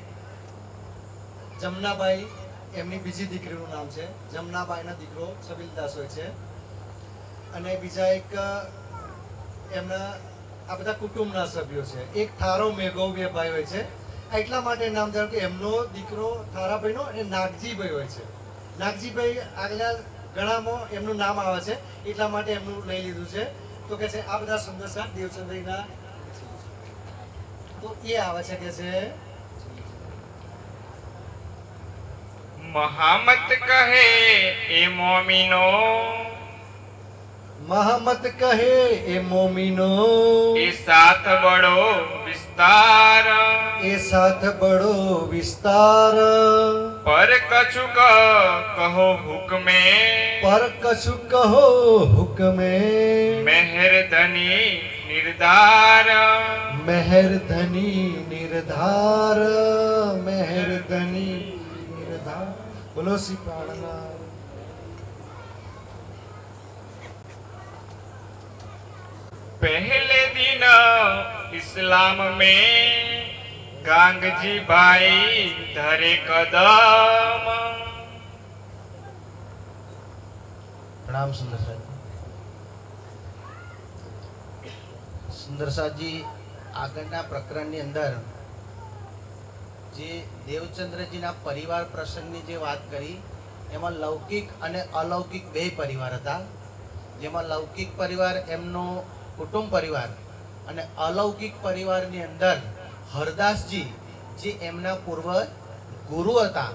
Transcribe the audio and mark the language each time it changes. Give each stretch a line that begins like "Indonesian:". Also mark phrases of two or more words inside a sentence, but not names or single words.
Gujarati: જમનાબાઈ એમની બીજી દીકરીનું નામ છે જમનાબાઈનો દીકરો છબીલદાસ હોય છે અને બીજા એક એમના આ બધા કુટુંબના સભ્યો છે એક થારો મેઘો બે ભાઈ હોય છે એટલા માટે નામ ધારો કે એમનો દીકરો થારાભાઈનો અને નાગજીભાઈ હોય છે નાગજીભાઈ આગલા ઘણામાં એમનું નામ આવે છે એટલા માટે એમનું લઈ લીધું છે તો કે છે આ બધા સુંદર સાથ દેવચંદ્રીના તો એ આવે છે કે છે
Hindi: महामत कहे ए मोमिनो महम्मद कहे ए मोमीनो ए साथ बड़ो विस्तार ए साथ बड़ो विस्तार पर कछुक कहो हुक्मे पर कछु कहो हुकमे मेहर धनी निर्धार मेहर धनी निर्धार मेहर धनी निर्धार बोलो श्री प्राणनाथ। पहले दिन इस्लाम में गांगजी भाई धरे कदम। प्रणाम सुंदरसाजी।
Gujarati: સુંદરસાજી આગળના પ્રકરણની અંદર જે દેવચંદ્રજીના પરિવાર પ્રસંગની જે વાત કરી એમાં લૌકિક અને અલૌકિક બે પરિવાર હતા, જેમાં લૌકિક પરિવાર એમનો કુટુંબ પરિવાર અને અલૌકિક પરિવારની અંદર હરદાસજી જે એમના પૂર્વ ગુરુ હતા।